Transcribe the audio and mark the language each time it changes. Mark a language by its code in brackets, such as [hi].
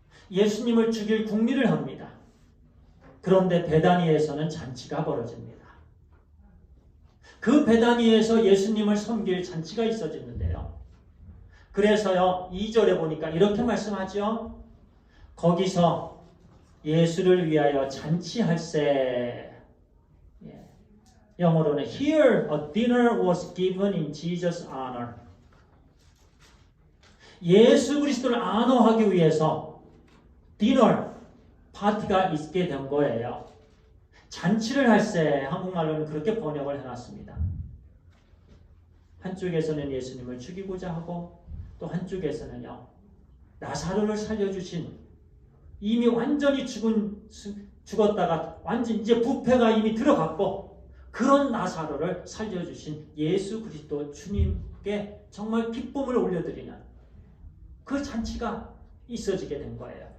[ko] 예수님을 죽일 궁리를 합니다. 그런데 베다니에서는 잔치가 벌어집니다. 그 베다니에서 예수님을 섬길 잔치가 있어지는데요. 그래서요, 2절에 보니까 이렇게 말씀하죠. 거기서 예수를 위하여 잔치할세. 영어로는 [en] Here a dinner was given in Jesus' honor. [ko] 예수 그리스도를 안호하기 위해서 디너, 파티가 있게 된 거예요. 잔치를 할세. 한국말로는 그렇게 번역을 해놨습니다. 한쪽에서는 예수님을 죽이고자 하고 또 한쪽에서는요, 나사로를 살려주신 이미 완전히 죽었다가 완전 이제 부패가 이미 들어갔고 그런 나사로를 살려주신 예수 그리스도 주님께 정말 기쁨을 올려드리는 그 잔치가 있어지게 된 거예요.